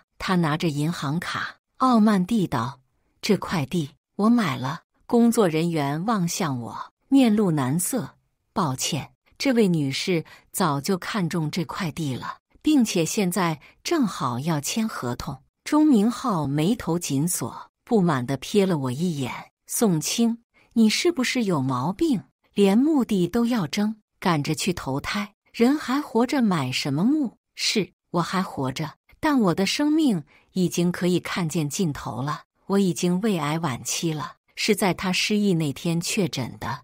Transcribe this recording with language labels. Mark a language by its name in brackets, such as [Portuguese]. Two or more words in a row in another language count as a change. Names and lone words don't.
[Chinese] 他拿着銀行卡，傲慢地道：這塊地我買了。工作人員望向我，面露難色：抱歉，這位女士早就看中這塊地了，並且現在正好要簽合同。鍾明浩眉頭緊鎖，不滿地瞥了我一眼：宋清，你是不是有毛病？連墓地都要爭，趕着去投胎，人還活着買什麼墓？是，我還活着，但我的生命已經可以看見盡頭了。我已經胃癌晚期了，是在他失憶那天確診的。